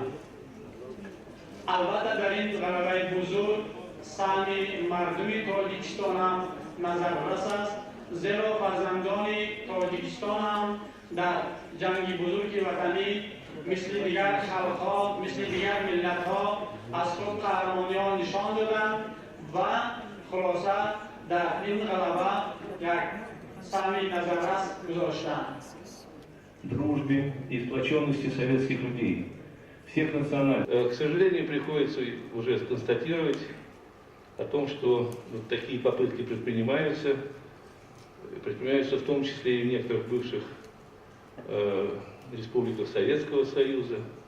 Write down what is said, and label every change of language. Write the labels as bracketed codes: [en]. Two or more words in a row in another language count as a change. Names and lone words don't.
[tg] البته در این غلبه بزرگ سهم مردم تاجیکستان هم نظررس است، زیرا فرزندان تاجیکستان هم در جنگ بزرگ وطنی مثل دیگر خلق‌ها، مثل دیگر ملت‌ها از خود قهرمانی‌ها نشان دادند و خلاصه در این غلبه یک سهم نظررس گذاشتند. [ru] Дружбе и сплоченности советских людей, всех национальностей. К сожалению, приходится уже констатировать о том, что такие попытки предпринимаются в том числе и в некоторых бывших республиках Советского Союза.